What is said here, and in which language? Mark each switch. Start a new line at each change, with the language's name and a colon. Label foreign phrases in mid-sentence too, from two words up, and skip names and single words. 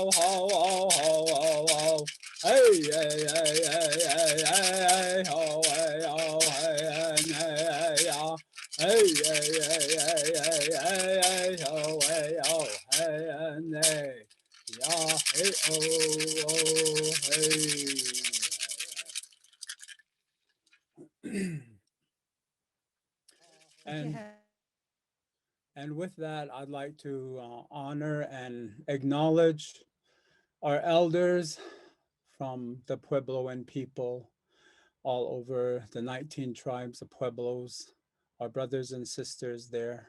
English: ho, ho, ho, ho, ho. Hey, hey, hey, hey, hey, hey, hey, ho, hey, ho, hey, hey, hey, hey, ho. Hey, hey, hey, hey, hey, hey, hey, ho, hey, ho, hey, and hey. Yeah, hey, oh, oh, hey. And Yeah. and with that, I'd like to honor and acknowledge our elders from the Puebloan people all over the 19 tribes of Pueblos, our brothers and sisters there.